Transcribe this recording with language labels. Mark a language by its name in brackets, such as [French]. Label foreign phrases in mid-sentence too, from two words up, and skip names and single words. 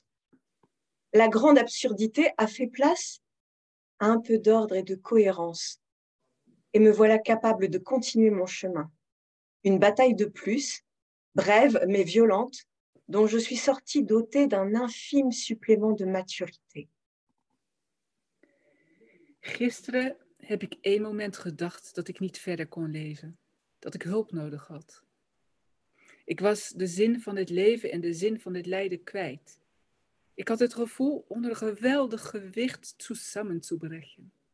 [French] La grande absurdité a fait place à un peu d'ordre et de cohérence. Et me voilà capable de continuer mon chemin. Une bataille de plus, brève mais violente, dont je suis sortie dotée d'un infime supplément de maturité. [Dutch] Gisteren heb ik één moment gedacht dat ik niet verder kon leven. Dat ik hulp nodig had. Ik was de zin van het leven en de zin van het lijden kwijt. Ik had het gevoel onder een geweldig gewicht zusammenzubrechen.